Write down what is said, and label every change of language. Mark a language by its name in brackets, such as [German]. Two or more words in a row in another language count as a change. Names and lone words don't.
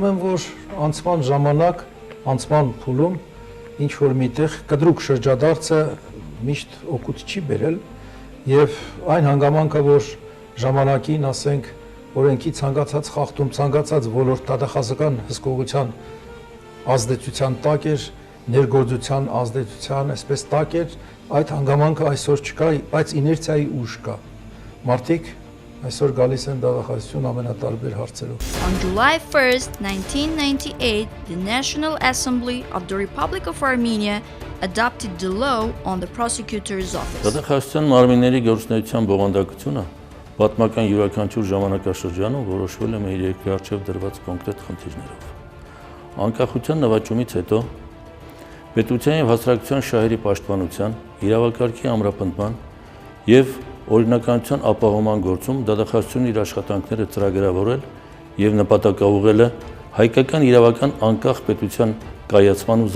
[Armenian] եմ, որ անցման ժամանակ, անցման փուլում ինչ որ միտեղ կտրուկ շրջադարձը միշտ օգուտ չի բերել եւ այն հանգամանքը, որ ժամանակին, ասենք, օրենքի ցանկացած խախտում, ցանկացած ոլորտ դատախազական հսկողության ազդեցության տակ էր, ներգործության ազդեցության այսպես տակ էր, այդ հանգամանքը այսօր չկա, բայց իներցիայի ուժ կա։ Մարդիկ այսօր գալիս են դատախազություն ամենատարբեր հարցերով։ [English] On July 1st, 1998, the National Assembly of the Republic of Armenia adopted the law on the prosecutor's office. [Armenian] Դատախազության մարմինների գործունեության բովանդակությունը պատմական յուրաքանչյուր ժամանակաշրջանում որոշվել է մեր երկրի առջև դրված կոնկրետ խնդիրներով։ Անկախության նվաճումից հետո պետության եւ հասարակության շահերի պաշտպանության, իրավակարգի ամրապնդման եւ օրինականության ապահովման գործում դատախազությունը իր աշխատանքները ծրագրավորել եւ նպատակաուղղել է հայկական իրավական անկախ պետության կայացման ու